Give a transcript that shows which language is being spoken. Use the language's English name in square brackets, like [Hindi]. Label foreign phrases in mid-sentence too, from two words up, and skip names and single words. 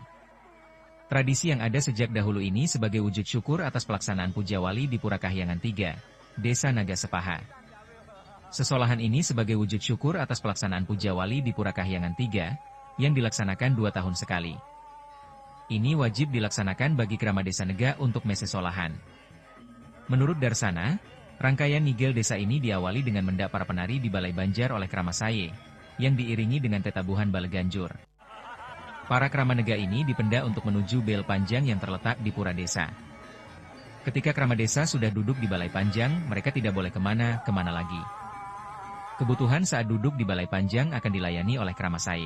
[Indonesian] Tradisi yang ada sejak dahulu ini sebagai wujud syukur atas pelaksanaan Puja Wali di Pura Kahyangan 3, Desa Nagasepaha. Sesolahan ini sebagai wujud syukur atas pelaksanaan Puja Wali di Pura Kahyangan 3, yang dilaksanakan 2 tahun sekali. Ini wajib dilaksanakan bagi Krama Desa Nega untuk mese solahan. Menurut Darsana, rangkaian Nigel Desa ini diawali dengan mendak para penari di Balai Banjar oleh Krama Saye, yang diiringi dengan tetabuhan Bale Ganjur. Para Krama Nega ini dipenda untuk menuju bel panjang yang terletak di Pura Desa. Ketika Krama Desa sudah duduk di Balai Panjang, mereka tidak boleh kemana lagi. Kebutuhan saat duduk di Balai Panjang akan dilayani oleh Krama Saye.